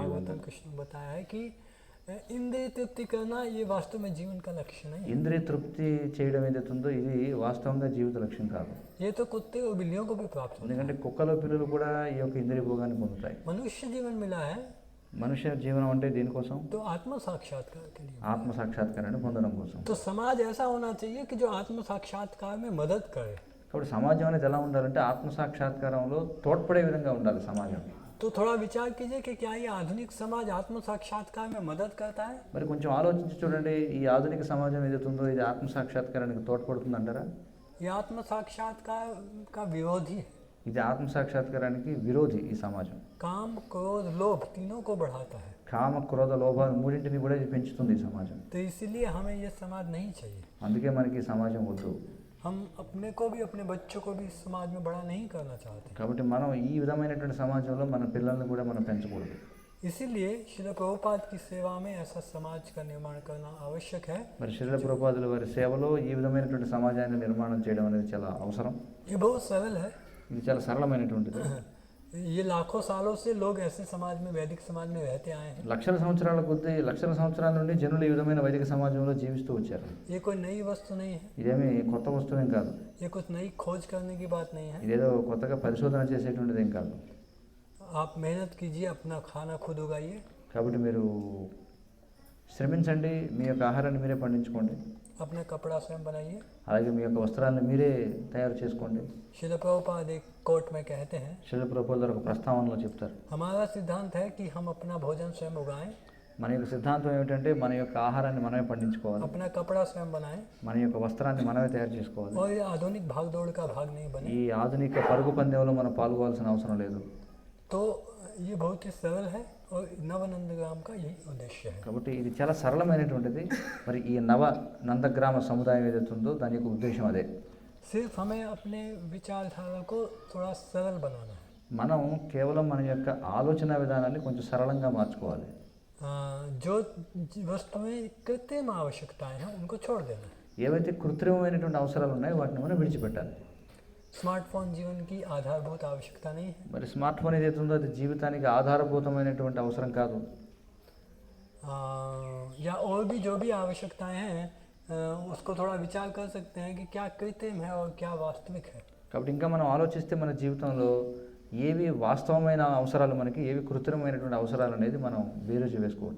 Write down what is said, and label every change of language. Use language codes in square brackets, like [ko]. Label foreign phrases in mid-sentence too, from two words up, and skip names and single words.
[hi] भागवतम कृष्ण ने बताया है कि इंद्रिय तृप्ति करना ये वास्तव में जीवन का लक्ष्य नहीं है। [te] ఇంద్రియ తృప్తి చేయడం ఏదైతే ఉందో ఇది వాస్తవంగా జీవిత లక్ష్యం కాదు. [hi] ये तो कुत्ते और बिल्लियों को भी प्राप्त होता [te] ఎందుకంటే కుక్కలు, పిల్లలు కూడా ఈ యొక్క ఇంద్రియ భోగాన్ని పొందుతాయి. [hi] है। मनुष्य जीवन मिला है [te] మనుష్య జీవనం అంటే దీనికోసం, [hi] तो आत्म साक्षात्कार के लिए। [te] ఆత్మ సాక్షాత్కారాన్ని పొందడం కోసం. [hi] तो समाज ऐसा होना चाहिए कि जो आत्म साक्षात्कार में मदद करे। [te] కాబట్టి సమాజం అనేది ఎలా ఉండాలంటే ఆత్మ సాక్షాత్కారంలో తోడ్పడే విధంగా ఉండాలి సమాజం. [hi] तो थोड़ा विचार कीजिए कि क्या ये आधुनिक समाज आत्म साक्षात्कार में मदद करता है? [te] మరి కొంచెం ఆలోచించి చూడండి, ఈ ఆధునిక సమాజం ఏదైతే ఉందో ఇది ఆత్మ సాక్షాత్కారానికి తోడ్పడుతుంది అంటారా? [hi] ये आत्म साक्षात्कार का विरोधी है। [te] ఇది ఆత్మ సాక్షాత్కారానికి విరోధి ఈ సమాజం. [hi] काम क्रोध लोभ तीनों को बढ़ाता है। [te] కామ, క్రోధ, లోభాలు మూడింటిని కూడా ఇది పెంచుతుంది ఈ సమాజం. [hi] तो इसीलिए हमें ये समाज नहीं चाहिए। [te] అందుకే మనకి ఈ సమాజం వద్దు. [hi] हम अपने को भी अपने बच्चों को भी इस समाज में बड़ा नहीं करना चाहते। [te] కాబట్టి మనం ఈ విధమైనటువంటి సమాజంలో మన పిల్లల్ని కూడా మనం పెంచకూడదు. [hi] इसीलिए श्रील प्रभुपाद की सेवा में ऐसा समाज का निर्माण करना आवश्यक है। [te] మరి శ్రీల ప్రభుపాదుల వారి సేవలో ఈ విధమైనటువంటి సమాజాన్ని నిర్మాణం చేయడం అనేది చాలా అవసరం. [hi] ये बहुत सरल है। [te] ఇది చాలా సరళమైనటువంటిది. [hi] ये लाखों सालों से लोग ऐसे समाज में वैदिक समाज में रहते आए हैं। [te] లక్షల సంవత్సరాల కొద్దీ, లక్షల సంవత్సరాల నుండి జనులు ఈ విధమైన వైదిక సమాజంలో జీవిస్తూ వచ్చారు. [hi] ये कोई नई वस्तु नहीं है। [te] ఇదేమి కొత్త వస్తువేం కాదు. [hi] ये कुछ नई खोज करने की बात नहीं है। [te] ఇదేదో కొత్తగా పరిశోధన చేసేటువంటిది ఏం కాదు. [hi] आप मेहनत कीजिए, अपना खाना खुद उगाइए। [te] కాబట్టి మీరు శ్రమించండి, మీ యొక్క ఆహారాన్ని మీరే పండించుకోండి, [hi] अपना कपड़ा स्वयं बनाइए। [te] అలాగే మీ యొక్క వస్త్రాలను మీరే తయారు చేసుకోండి. [hi] श्रील प्रभुपाद एक कोट में कहते हैं, [te] శిల ప్రభుపాదుల వారు ఒక ప్రస్తావనలో చెప్తారు, [hi] हमारा सिद्धांत है कि हम अपना भोजन स्वयं उगाएं, [te] మన యొక్క సిద్ధాంతం ఏమిటంటే మన యొక్క ఆహారాన్ని మనమే పండించుకోవాలి, [hi] अपना कपड़ा स्वयं बनाएं [te] మన యొక్క వస్త్రాన్ని మనమే తయారు చేసుకోవాలి. [hi] और ये आधुनिक भागदौड़ का भाग नहीं बने। [te] ఈ ఆధునిక పరుగు పందెంలో మనం పాల్గొవాల్సిన అవసరం లేదు. [hi] तो ये बहुत ही सरल है और नवनंदग्राम का यही उद्देश्य है। [te] కాబట్టి ఇది చాలా సరళమైనటువంటిది. మరి ఈ నవ నందగ్రామ సముదాయం ఏదైతే ఉందో దాని యొక్క ఉద్దేశం అదే. [hi] सिर्फ हमें अपने विचारधारा को थोड़ा सरल बनाना है। [te] మనం కేవలం మన యొక్క ఆలోచన విధానాన్ని కొంచెం సరళంగా మార్చుకోవాలి. [hi] जो वस्तुएं कृत्रिम आवश्यकताएं हैं उनको छोड़ देना है। [te] ఏవైతే కృత్రిమమైనటువంటి అవసరాలు ఉన్నాయో వాటిని మనం విడిచిపెట్టాలి. [hi] स्मार्टफोन जीवन की आधारभूत आवश्यकता नहीं है। [te] మరి [en] smart phone [te] ఏదైతే ఉందో అది జీవితానికి ఆధారభూతమైనటువంటి అవసరం కాదు. [hi] या और भी जो भी आवश्यकताएं हैं उसको थोड़ा विचार कर सकते हैं कि क्या कृत्रिम है और क्या वास्तविक है। [te] కాబట్టి ఇంకా మనం ఆలోచిస్తే మన జీవితంలో ఏవి వాస్తవమైన అవసరాలు మనకి, ఏవి కృత్రిమమైనటువంటి అవసరాలు అనేది మనం బేరీజు వేసుకోవచ్చు.